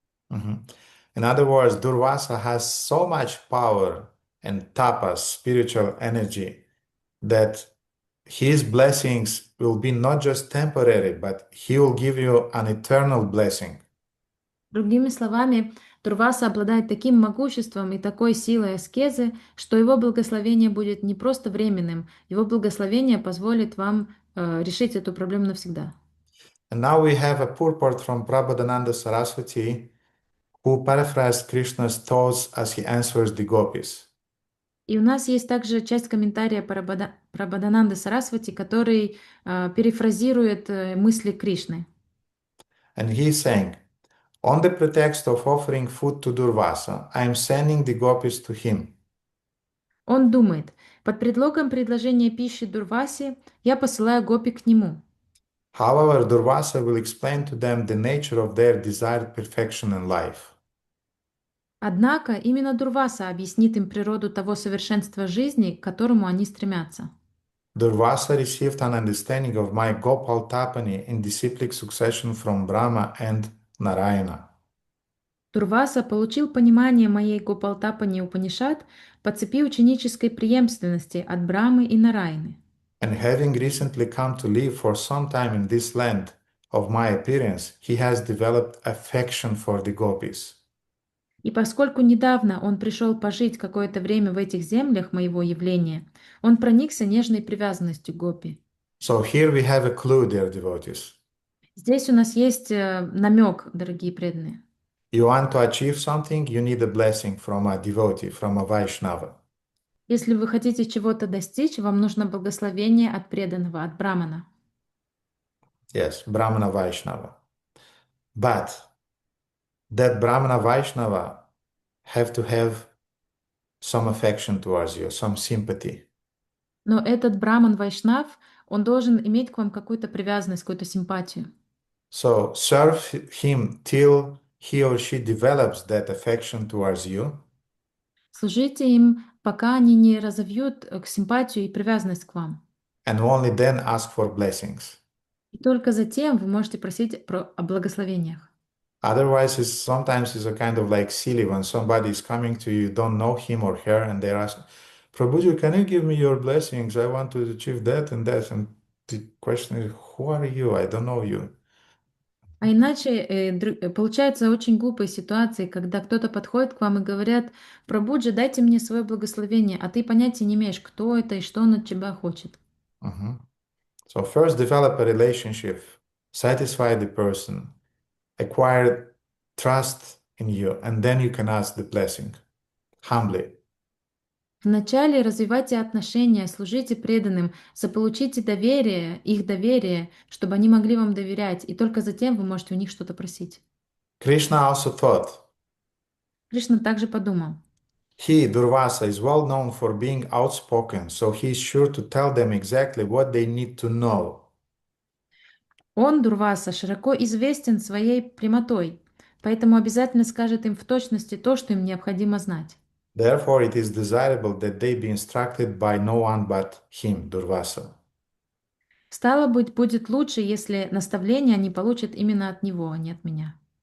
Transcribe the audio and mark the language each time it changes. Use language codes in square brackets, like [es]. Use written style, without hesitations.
[en] In other words, Durvasa has so much power and tapas, spiritual energy, that his blessings will be not just temporary, but he will give you an eternal blessing. [ru] Другими словами, Дурваса обладает таким могуществом и такой силой аскезы, что его благословение будет не просто временным, его благословение позволит вам решить эту проблему навсегда. [en] And now we have a purport from Prabodhananda Saraswati, who paraphrased Krishna's thoughts as he answers the gopis. [ru] И у нас есть также часть комментария Прабодхананды Сарасвати, который перефразирует мысли Кришны. [en] And he is saying, on the pretext of offering food to Durvasa, I am sending the gopis to him. [ru] Он думает, под предлогом предложения пищи Дурвасе я посылаю гопи к нему. [en] However, Durvasa will explain to them the nature of their desired perfection in life. [ru] Однако именно Дурваса объяснит им природу того совершенства жизни, к которому они стремятся. [en] Durvasa received an understanding of my Gopalatapani in disciplic succession from Brahma and Narayana. [ru] Дурваса получил понимание моей Гопалтапани Упанишад по цепи ученической преемственности от Брамы и Нараяны. [en] And having recently come to live for some time in this land of my appearance, he has developed affection for the gopis. [ru] И поскольку недавно он пришел пожить какое-то время в этих землях моего явления, он проникся нежной привязанностью к гопи. [en] So here we have a clue, dear devotees. [ru] Здесь у нас есть намек, дорогие преданные. [en] You want to achieve something, you need a blessing from a devotee, from a Vaishnava. [ru] Если вы хотите чего-то достичь, вам нужно благословение от преданного, от брамана. [en] Yes, Brahmana Vaishnava. But that Brahmana Vaishnava have to have some affection towards you, some sympathy. [ru] Но этот браман Вайшнав, он должен иметь к вам какую-то привязанность, какую-то симпатию. [en] So serve him till he or she develops that affection towards you. [ru] Служите им, пока они не разовьют симпатию и привязанность к вам. [en] And only then ask for blessings. [ru] И только затем вы можете просить о благословениях. [en] Otherwise, sometimes it's a kind of like silly when somebody is coming to you, you don't know him or her, and they're asking, Prabhuji, can you give me your blessings? I want to achieve that and that. And the question is, who are you? I don't know you. [ru] А иначе получается очень глупые ситуации, когда кто-то подходит к вам и говорят: «Прабхуджи, дайте мне свое благословение», а ты понятия не имеешь, кто это и что он от тебя хочет. [en] So first develop a relationship, satisfy the person, acquire trust in you, and then you can ask the blessing, humbly. [ru] Вначале развивайте отношения, служите преданным, заполучите доверие, их доверие, чтобы они могли вам доверять, и только затем вы можете у них что-то просить. [en] Krishna also thought, [ru] Кришна также подумал: [en] he, Durvasa, is well known for being outspoken, so he is sure to tell them exactly what they need to know. [ru] Он, Дурваса, широко известен своей прямотой, поэтому обязательно скажет им в точности то, что им необходимо знать. [en] Therefore, it is desirable that they be instructed by no one but him, Durvasa. [ru] Стало быть, будет лучше, если наставления они получат именно от него, а не от меня.